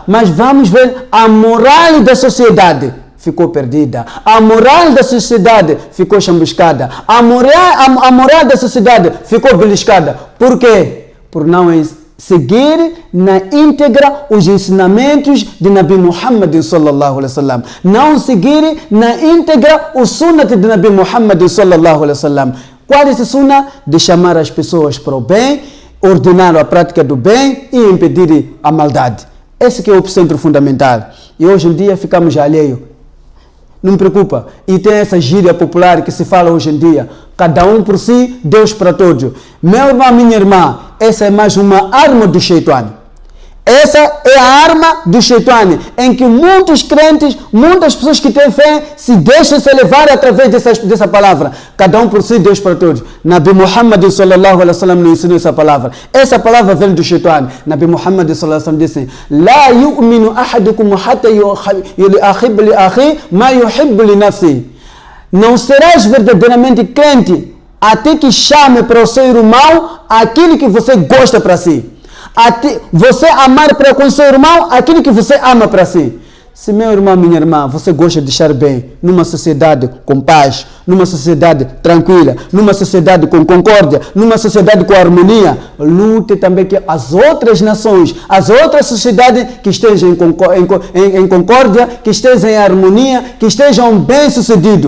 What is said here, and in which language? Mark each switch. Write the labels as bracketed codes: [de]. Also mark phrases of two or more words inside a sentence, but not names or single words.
[pt] Mas vamos ver a moral da sociedade. Ficou perdida. A moral da sociedade ficou chambuscada. A moral da sociedade ficou beliscada. Por quê? Por não seguir na íntegra os ensinamentos de Nabi Muhammad [ar] صلى الله عليه وسلم. [pt] Não seguir na íntegra o sunnat de Nabi Muhammad [ar] صلى الله عليه وسلم. [pt] Qual é esse sunnah? De chamar as pessoas para o bem, ordenar a prática do bem e impedir a maldade. Esse que é o centro fundamental. E hoje em dia ficamos alheios. Não me preocupa. E tem essa gíria popular que se fala hoje em dia. Cada um por si, Deus para todos. Meu irmão, minha irmã, essa é mais uma arma do Shaitã. Essa é a arma do Shaitã, em que muitos crentes, muitas pessoas que têm fé, se deixam se levar através dessa palavra. Cada um por si, Deus para todos. Nabi Muhammad [ar] صلى الله عليه وسلم [pt] nos ensinou essa palavra. Essa palavra vem do Shaitã. Nabi Muhammad [ar] صلى الله عليه وسلم [pt] disse: [ar] لا يؤمن أحدكم حتى يحب لأخيه ما يحب لنفسه. [pt] Não serás verdadeiramente crente até que chame para o seu irmão aquilo que você gosta para si. Você amar para com seu irmão aquilo que você ama para si. Se meu irmão, minha irmã, você gosta de estar bem numa sociedade com paz, numa sociedade tranquila, numa sociedade com concórdia, numa sociedade com harmonia, lute também que as outras nações, as outras sociedades que estejam em concórdia, que estejam em harmonia, que estejam bem-sucedidos.